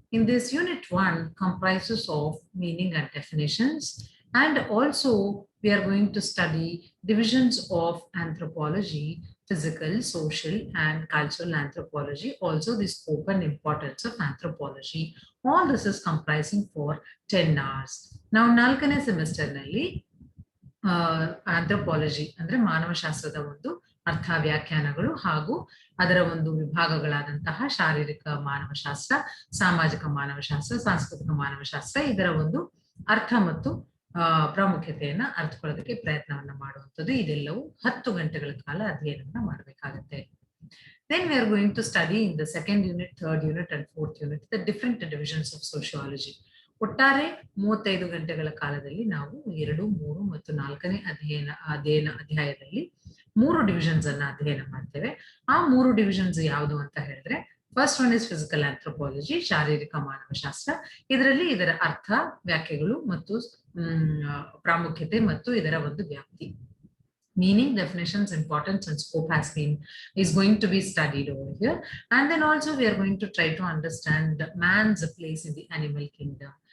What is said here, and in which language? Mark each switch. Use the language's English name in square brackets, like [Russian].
[English] In this unit 1 comprises of meaning and definitions, and also we are going to study divisions of anthropology, physical, social and cultural anthropology, also the scope and importance of anthropology. All this is comprising for 10 hours. [Kannada] Now, ನಾಲ್ಕನೇ ಸೆಮಿಸ್ಟರ್ನಲ್ಲಿ anthropology ಅಂದ್ರೆ ಮಾನವಶಾಸ್ತ್ರದ ಒಂದು ಅರ್ಥ ವ್ಯಾಖ್ಯಾನಗಳು ಹಾಗೂ ಅದರ ಒಂದು ವಿಭಾಗಗಳಾದಂತಹ ಶಾರೀರಿಕ ಮಾನವಶಾಸ್ತ್ರ, ಸಾಮಾಜಿಕ ಮಾನವಶಾಸ್ತ್ರ, ಸಾಂಸ್ಕೃತಿಕ ಮಾನವಶಾಸ್ತ್ರ ಇದರ ಒಂದು ಅರ್ಥ ಮತ್ತು ಪ್ರಾಮುಖ್ಯತೆಯನ್ನ ಅರ್ಥಕೊಳ್ಳೋದಕ್ಕೆ ಪ್ರಯತ್ನವನ್ನ ಮಾಡುವಂಥದ್ದು. ಇದೆಲ್ಲವೂ 10 ಗಂಟೆಗಳ ಕಾಲ ಅಧ್ಯಯನವನ್ನ ಮಾಡಬೇಕಾಗುತ್ತೆ. [English] Then we are going to study in the second unit, third unit and fourth unit the different divisions of sociology. [Kannada] ಒಟ್ಟಾರೆ 35 ಗಂಟೆಗಳ ಕಾಲದಲ್ಲಿ ನಾವು 2, 3 ಮತ್ತು 4ನೇ ಅಧ್ಯಾಯದಲ್ಲಿ 3 ಡಿವಿಷನ್ಸ್ ಅನ್ನ ಅಧ್ಯಯನ ಮಾಡ್ತೇವೆ. ಆ 3 ಡಿವಿಷನ್ಸ್ ಯಾವುದು ಅಂತ ಹೇಳಿದ್ರೆ, [English] first one is physical anthropology, [Kannada] ಶಾರೀರಿಕ ಮಾನವಶಾಸ್ತ್ರ. ಇದರಲ್ಲಿ ಇದರ ಅರ್ಥ, ವ್ಯಾಖ್ಯೆಗಳು ಮತ್ತು ಪ್ರಾಮುಖ್ಯತೆ ಮತ್ತು ಇದರ ಒಂದು ವ್ಯಾಪ್ತಿ, [English] meaning, definitions, importance and scope is going to be studied over here. And then also we are going to try to understand man's place in the animal kingdom.